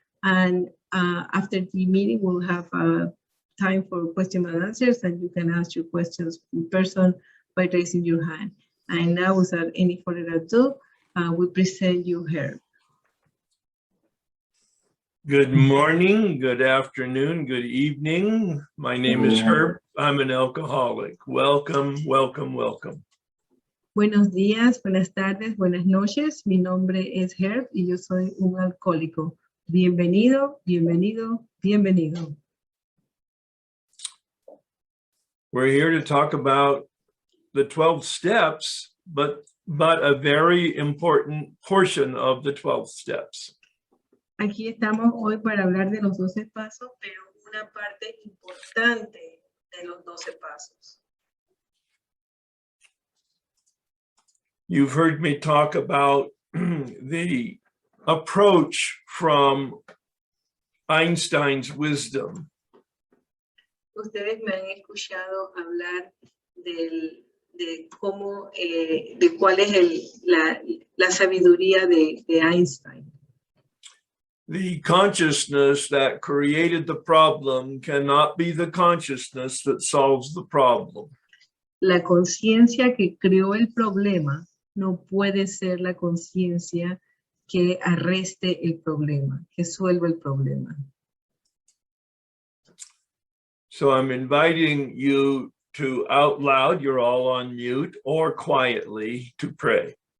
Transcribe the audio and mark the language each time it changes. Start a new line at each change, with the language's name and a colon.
English: And after the meeting, we'll have time for question and answers, and you can ask your questions in person by raising your hand. And now, without any further ado, we present you Herb. Good morning, good afternoon, good evening. My name is Herb. I'm an alcoholic. Welcome, welcome, welcome.
Spanish: Buenos días, buenas tardes, buenas noches. Mi nombre es Herb y yo soy un alcohólico. Bienvenido, bienvenido, bienvenido.
English: We're here to talk about the 12 steps, but a very important portion of the 12 steps.
Spanish: Aquí estamos hoy para hablar de los 12 pasos, pero una parte importante de los 12 pasos.
English: You've heard me talk about the approach from Einstein's wisdom.
Spanish: Ustedes me han escuchado hablar de cómo, de cuál es la sabiduría de Einstein.
English: The consciousness that created the problem cannot be the consciousness that solves the problem.
Spanish: La conciencia que creó el problema no puede ser la conciencia que arreste el problema, que suelva el problema.
English: So I'm inviting you to out loud, you're all on mute, or quietly to pray.